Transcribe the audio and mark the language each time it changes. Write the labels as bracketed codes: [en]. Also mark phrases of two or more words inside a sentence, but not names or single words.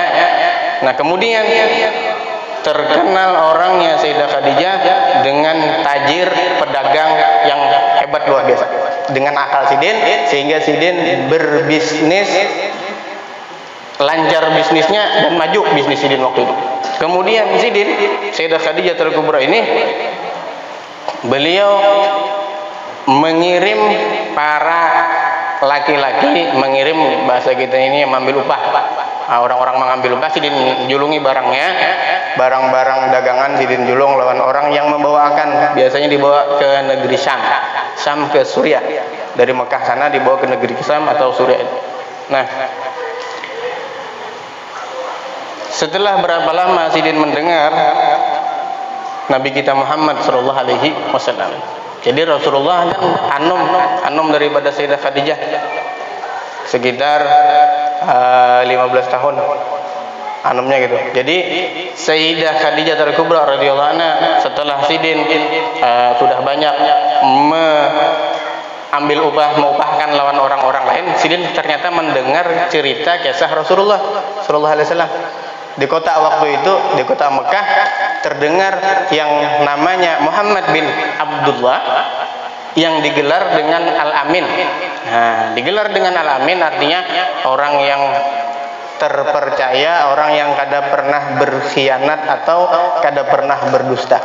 [id] Nah, kemudian terkenal orangnya Sayyidah Khadijah dengan tajir, pedagang yang hebat luar biasa, dengan akal Sidin, sehingga Sidin berbisnis lancar bisnisnya dan maju bisnis Sidin waktu itu. Kemudian Sidin, Sayyidah Khadijah Al-Kubra ini, beliau mengirim para laki-laki, mengirim bahasa kita ini mengambil upah. Orang-orang mengambil upah, Sidin julungi barangnya, barang-barang dagangan Sidin julung lawan orang yang membawakan. Biasanya dibawa ke negeri Syam ke Suriah. Dari Mekah sana dibawa ke negeri Syam atau Suriah. Nah, setelah berapa lama Sidin mendengar Nabi kita Muhammad [ar] صلى الله عليه وسلم. [id] Jadi Rasulullah kan anum daripada Sayyidah Khadijah sekitar 15 tahun anumnya gitu. Jadi Sayyidah Khadijah Al-Kubra [ar] رضي الله عنها [id] setelah Sidin sudah banyak ambil upah, mengupahkan lawan orang-orang lain, Sidin ternyata mendengar cerita kisah Rasulullah [ar] صلى الله عليه وسلم. [id] Di kota waktu itu, di kota Mekah, terdengar yang namanya Muhammad bin Abdullah yang digelar dengan Al-Amin. Nah, digelar dengan Al-Amin artinya orang yang terpercaya, orang yang kada pernah berkhianat atau kada pernah berdusta.